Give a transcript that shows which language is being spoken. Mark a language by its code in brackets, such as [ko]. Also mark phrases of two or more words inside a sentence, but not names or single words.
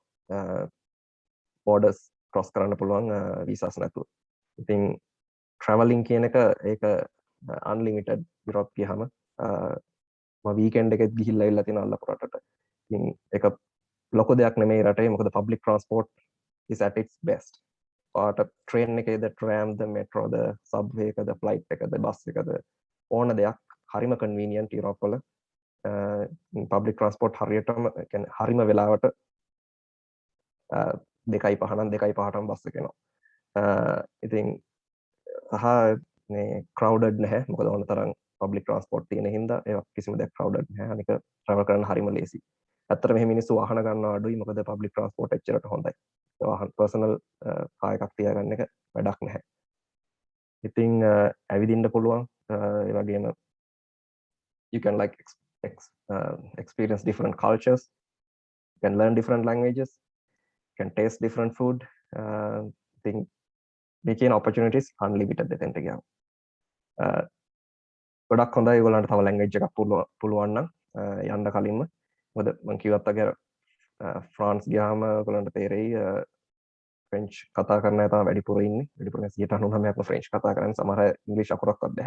[en] borders cross [si] කරන්න පුළුවන් වීසාස් නැතුව. ඉතින් ට්‍රැවලින් කියන එක ඒක අන්ලිමිටඩ් යුරෝප් ගියහම මම වීකෙන්ඩ් එකෙත් ගිහිල්ලා ඉල්ල තියෙන අල්ලපු රටට. ඉතින් ඒක ලොකු දෙයක් නෙමෙයි රටේ. මොකද [en] public transport is at its best. [si] ඔයාට ට්‍රේන් එකේද ට්‍රෑම්ද මෙට්‍රෝද සබ්වේ එකද ෆ්ලයිට් එකද බස් එකද ඕන දෙයක් හරිම කන්වීනියන්ට් යුරෝප් වල. [en] public transport [si] හරියටම කියන්නේ හරිම වෙලාවට 2:05 නම් 2:05ටම බස් එක එනවා. ඉතින් සහ මේ ක්‍රවුඩඩ් නැහැ. මොකද ඕන තරම් [en] public transport [si] තියෙන හින්දා ඒ කිසිම දෙයක් ක්‍රවුඩඩ් නැහැ. අනික ට්‍රැවල් කරන්න හරිම ලේසි. ඇත්තට මෙහෙම මිනිස්සු වාහන ගන්නවා අඩුයි. මොකද [en] public transport [si] එච්චරට හොඳයි. වාහන [en] personal car [si] එකක් තියාගන්න එක වැඩක් නැහැ. ඉතින් ඇවිදින්න පුළුවන්. ඒ වගේම [en] you can like experience different cultures, you can learn different languages, you can taste different food. I think making opportunities unlimited [si] දෙතෙන්ට ගියාම. ගොඩක් හොඳයි ඒගොල්ලන්ට තව ලැන්ග්වේජ් එකක් පුළුවන් නම් යන්න කලින්ම. මොකද මම කිව්වත් වගේ ෆ්‍රාන්ස් ගියාම ඔයගොල්ලන්ට තේරෙයි ෆ්‍රෙන්ච් කතා කරන අය තමයි වැඩිපුර ඉන්නේ. වැඩිපුර 99%ක්ම ෆ්‍රෙන්ච් කතා කරන්නේ. සමහර අය ඉංග්‍රීසි අකුරක්වත් බැහැ.